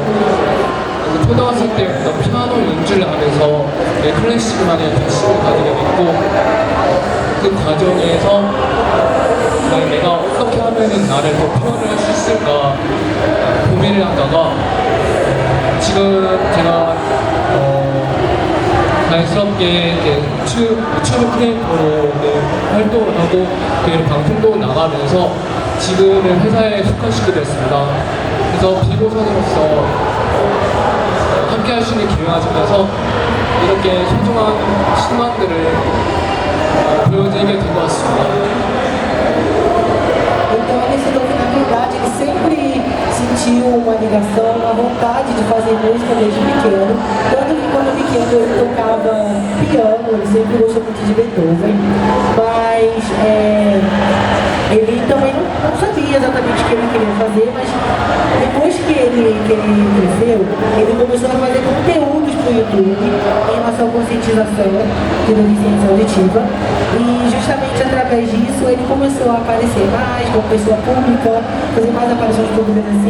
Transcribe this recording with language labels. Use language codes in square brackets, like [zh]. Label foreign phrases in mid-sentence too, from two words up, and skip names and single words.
[ko] 초등학생 때부터 피아노 연주를 하면서 클래식만의 관심을 가지게 됐고 그 과정에서 내가 어떻게 하면 나를 더 표현을 할 수 있을까 고민을 하다가 지금 제가 자연스럽게 유튜브 크리에이터로 활동을 하고 방송도 나가면서 지금은 회사에 속한시게 됐습니다. 그래서 비보선으로서 함께 할 수 있는 기회가 가지면서 이렇게 소중한 순간들을 보여드리게 된 것 같습니다. [pt] Então, nesse documentário verdade, ele sempre sentiu uma ligação, uma vontade de fazer música desde pequeno. Tanto que quando pequeno ele tocava piano, ele sempre gostou muito de Beethoven, mas ele também não sabia exatamente o que ele queria fazer, mas depois que ele cresceu, ele começou a fazer conteúdos para o YouTube em relação à conscientização e deficiência auditiva, e justamente através disso ele começou a aparecer mais como pessoa pública, fazer mais aparições públicas assim.